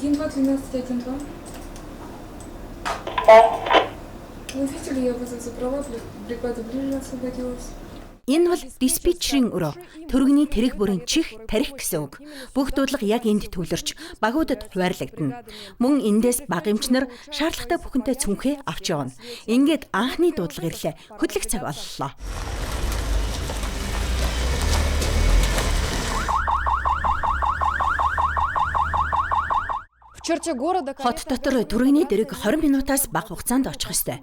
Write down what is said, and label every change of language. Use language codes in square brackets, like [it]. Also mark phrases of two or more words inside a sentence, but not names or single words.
[ru] 12 вам? Вы видели, я вас забрала, бригада ближе освободилась. [mn] Энэ бол диспетчерийн өрөө, төрөгний тэрэг бүрийн чих тарих гэсэн үг. Бүх дуудлага яг энд төвлөрч, багуудад хуваарлагдана. Мөн эндээс баг эмчнэр шаардлагатай бүхэнтэй цүнхээ авч явна. Ингээд анхны дуудлага ирлээ. Хөдлөх цаг боллоо. Хот дотор төрөгний дэрэг 20 минутаас бага хугацаанд очих ёстой.